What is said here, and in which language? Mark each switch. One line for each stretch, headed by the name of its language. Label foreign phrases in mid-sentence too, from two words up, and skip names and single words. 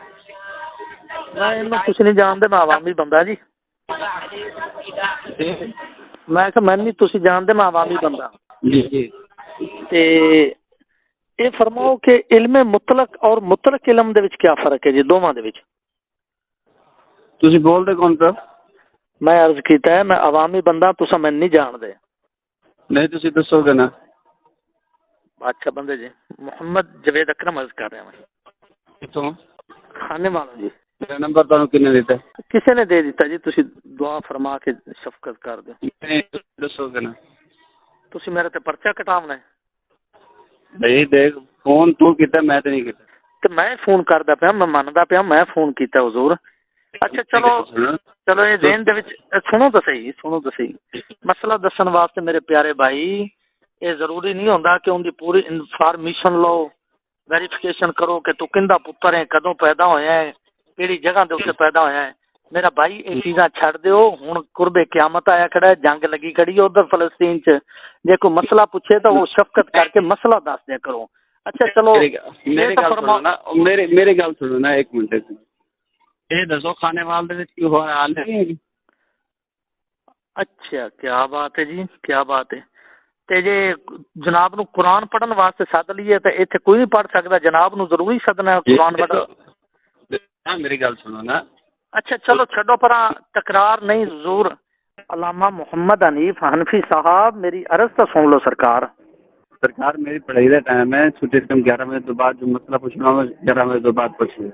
Urdu: میں کچھ نہیں جانتے، میں عوامی بندہ جی.
Punjabi: میں کہ میں نہیں تسی جانتے، میں عوامی بندہ. جی جی تے یہ فرماؤ کہ علم مطلق اور مطلق علم دے وچ کیا فرق ہے جی دوواں دے وچ؟ تسی بول رہے کون پہ؟ میں عرض کیتا ہے میں عوامی بندہ، تساں میں نہیں جان دے. نہیں تسی دسو گے نا.
Urdu: اچھا بندے جی، محمد جوید اکرم عرض کر رہا ہوں.
Punjabi: کتوں؟ کھانے والا جی. میرا نمبر تانوں کنے دیتا ہے؟ کسی نے دے دیتا جی، تسی دعا فرما کے شفقت کر دو. نہیں دسو گے نا. تسی میرے تے پرچہ کٹاونا ہے. بھائی دیکھ، فون تو کیتا، میں تے نہیں کیتا. تو میں فون کردا پیا، میں مندا پیا میں فون کیتا حضور. اچھا چلو چلو، یہ ذہن دے وچ سنو تو صحیح. مسئلہ دسن واسطے میرے پیارے بھائی، یہ ضروری نہیں ہوندا کہ ان دی پوری انفارمیشن لو، ویریفیکیشن کرو کہ تو کندا پتر ہے، کدوں پیدا ہویا ہے، کیڑی جگہ دے اوتے پیدا ہویا ہے. میرا بھائی یہ چیزاں چھڑ دیو. ہن قرب قیامت آیا کھڑا ہے، جنگ لگی کھڑی ہے ادھر فلسطین چ. جے کوئی مسئلہ پوچھے تو وہ شفقت کر کے مسئلہ دس دیا کرو. اچھا چلو میری گل سنو نا، میری گل سنو نا ایک منٹ. یہ دسو کھانے والے دے کی ہو حال ہے؟
Urdu: اچھا کیا بات ہے جی، کیا بات ہے.
Punjabi: تے جے جناب نو قرآن پڑھن واسطے سد لیے تے ایتھے کوئی نہیں پڑھ سکدا، جناب نو ضروری سدنا ہے قرآن پڑھن. میری گل سنو نا. اچھا چلو چھڈو پرا، تکرار نہیں حضور.
Urdu: علامہ محمد حنیف حنفی صاحب، میری عرض تو سن لو سرکار. سرکار میری پڑھائی کا ٹائم ہے، چھٹی تم 11 بجے تو بعد جو مسئلہ پوچھنا ہوگا 11 بجے تو بعد پوچھنا.